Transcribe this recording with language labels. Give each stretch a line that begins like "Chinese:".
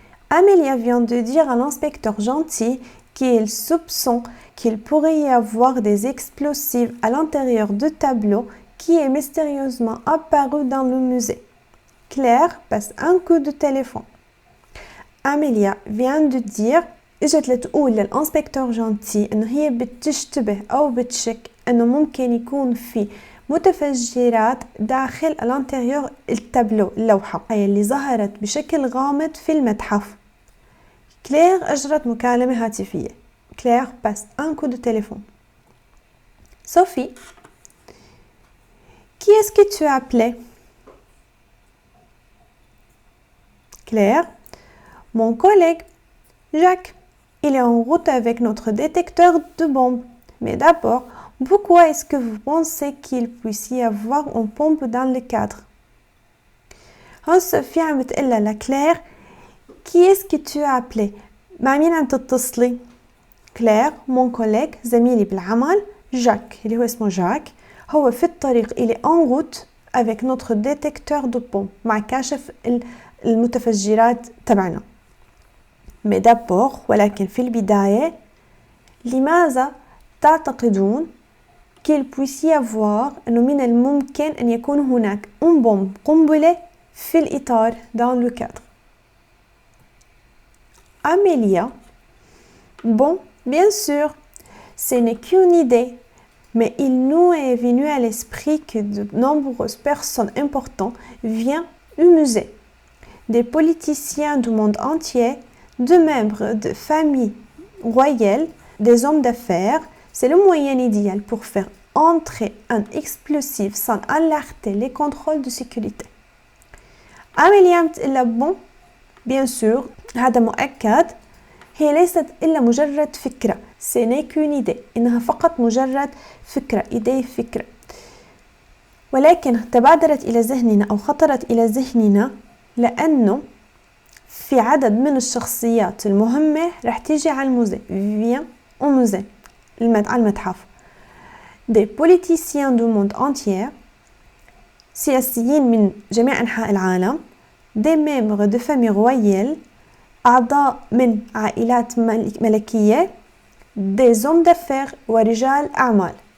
French: Amélia vient de dire à l'inspecteur gentil qu'il soupçonne qu'il pourrait y avoir des explosifs à l'intérieur du tableau qui est mystérieusement apparu dans le musée. Claire passe un coup de téléphone. Amélia vient de dire
Arabic: اجت لتقول للانسبكتور جانتي انه هي بتشتبه او بتشك انه ممكن يكون في متفجرات داخل الانتيريور التابلو، اللوحة هي اللي ظهرت بشكل غامض في المتحف. كلير اجرت مكالمة هاتفية.
French: كلير passe un coup de téléphone. Sophie, qui est-ce que tu as appelé? Claire, mon collègue Jacques. Il est en route avec notre détecteur de bombes. Mais d'abord, pourquoi est-ce que vous pensez qu'il puisse y avoir une bombe dans le cadre?
Arabic: Sophie عم بتقلها لكلير
French: qui est-ce que tu as appelé؟
Arabic: مع مين عم تتصلي؟ كلير
French: mon collègue
Arabic: زميلي بالعمل جاك اللي هو اسمه جاك، هو في الطريق إلى
French: en route avec notre détecteur de bombes
Arabic: مع كاشف المتفجرات تبعنا.
French: mais d'abord
Arabic: ولكن في البداية، لماذا تعتقدون
French: qu'il puisse y avoir
Arabic: إنه من الممكن أن يكون هناك قنبلة في الإطار
French: dans le cadre. Amélia, bon, bien sûr, ce n'est qu'une idée, mais il nous est venu à l'esprit que de nombreuses personnes importantes viennent au musée. Des politiciens du monde entier, des membres de familles royales, des hommes d'affaires, c'est le moyen idéal pour faire entrer un explosif sans alerter les contrôles de sécurité.
Arabic: Amélia بتقلها
French: bon, bien sûr,
Arabic: هذا مؤكد. هي ليست إلا مجرد فكرة.
French: Ce n'est qu'une idée.
Arabic: إنها فقط مجرد فكرة. ولكن تبادرت إلى ذهننا أو خطرت إلى ذهننا لأنه في عدد من الشخصيات المهمة رح تيجي على الموزي.
French: Viens au musée.
Arabic: على المتحف.
French: Des politiciens du monde entier.
Arabic: سياسيين من جميع أنحاء العالم.
French: Des membres de familles royales.
Arabic: أعضاء من عائلات ملكية.
French: Des hommes d'affaires
Arabic: ورجال أعمال.